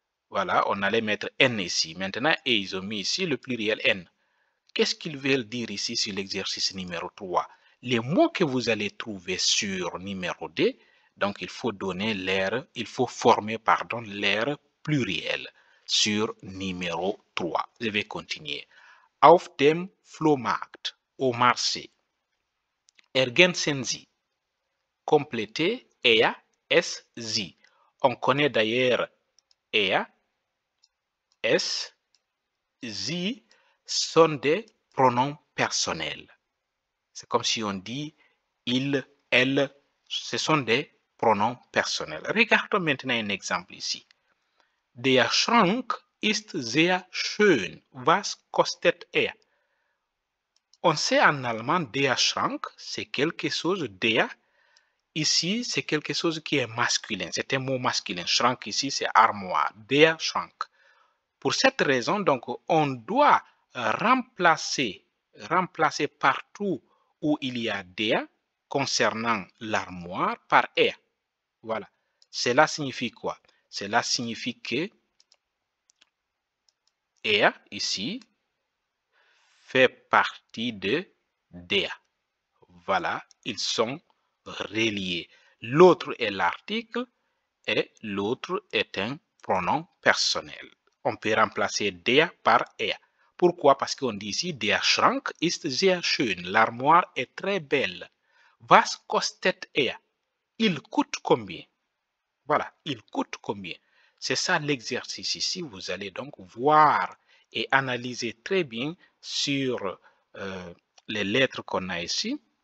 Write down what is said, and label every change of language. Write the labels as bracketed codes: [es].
[fr] Voilà, on allait mettre N ici. Maintenant, et ils ont mis ici le pluriel N. Qu'est-ce qu'ils veulent dire ici sur l'exercice numéro 3? Les mots que vous allez trouver sur numéro 2, donc il faut donner l'air, il faut former, l'air pluriel sur numéro 3. Je vais continuer. [de] auf dem Flohmarkt, [fr] au marché. [de] Ergänzen Sie. Compléter er, es, sie. [fr] On connaît d'ailleurs er, es, sie sont des pronoms personnels. C'est comme si on dit il, elle, ce sont des pronoms personnels. Regardons maintenant un exemple ici. [de] Der Schrank ist sehr schön. Was kostet er? [fr] On sait en allemand der Schrank, c'est quelque chose der. Ici, c'est quelque chose qui est masculin. C'est un mot masculin. Schrank ici, c'est armoire. Der Schrank. Pour cette raison, donc, on doit remplacer partout où il y a der concernant l'armoire par er. Voilà. Cela signifie quoi? Cela signifie que er, ici, fait partie de der. Voilà, ils sont reliés. L'autre est l'article et l'autre est un pronom personnel. On peut remplacer der par er. Pourquoi? Parce qu'on dit ici, [de] der Schrank ist sehr schön. [fr] L'armoire est très belle. [de] Was kostet er? [fr] Il coûte combien? Voilà, il coûte combien? C'est ça l'exercice ici. Vous allez donc voir et analyser très bien sur les lettres qu'on a ici.